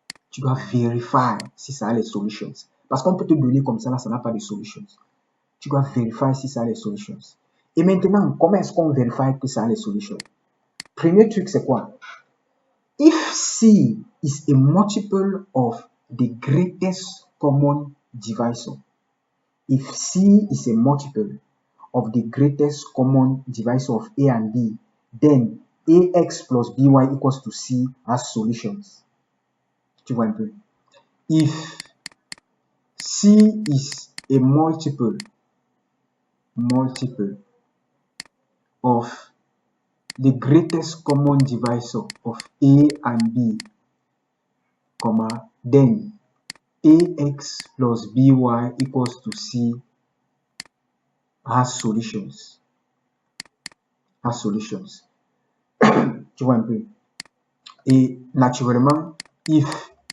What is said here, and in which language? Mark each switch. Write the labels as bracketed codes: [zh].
[fr] Tu dois vérifier si ça a les solutions. Parce qu'on peut te donner comme ça, là, ça n'a pas de solutions. Tu dois vérifier si ça a les solutions. Et maintenant, comment est-ce qu'on vérifie que ça a les solutions? Premier truc, c'est quoi? [en] If C is a multiple of the greatest common divisor, if C is a multiple of the greatest common divisor of A and B, then AX plus BY equals to C has solutions. [fr] Tu vois un peu? [en] If C is a multiple of the greatest common divisor of A and B, then AX plus BY equals to C has solutions. [fr] Tu vois un peu? Et naturellement, if